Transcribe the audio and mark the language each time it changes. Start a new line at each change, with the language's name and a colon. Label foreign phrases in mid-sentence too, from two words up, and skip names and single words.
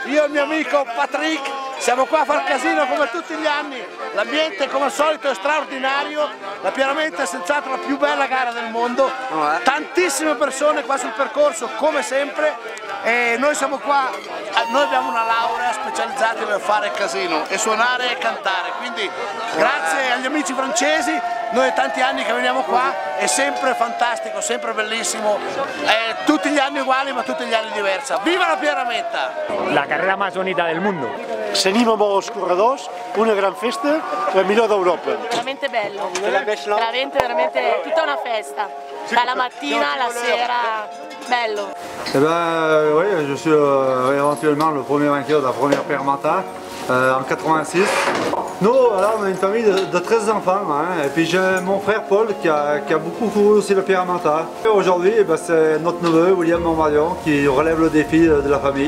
Italian: Io e il mio amico Patrick siamo qua a far casino come tutti gli anni, l'ambiente come al solito è straordinario, la Pierramenta è senz'altro la più bella gara del mondo, tantissime persone qua sul percorso come sempre, e noi siamo qua, noi abbiamo una laurea specializzata nel fare casino e suonare e cantare, quindi grazie agli amici francesi, noi è tanti anni che veniamo qua, è sempre fantastico, sempre bellissimo, tutti gli anni uguali ma tutti gli anni diversa. Viva la Pierramenta!
Spanish: La carrera más bonita del mundo.
Catalan: Seguim amb els corredors, una gran festa, la millor d'Europa.
Italian: Veramente bello, veramente tutta una festa, dalla mattina alla sera, bello.
French: Eh ben oui, je suis éventuellement le premier vainqueur de la première Pierramenta en 86. Nous, là, on a une famille de 13 enfants, hein, et puis j'ai mon frère Paul qui a beaucoup couru aussi le Pierramenta. Aujourd'hui, c'est notre neveu William Montmadion qui relève le défi de la famille.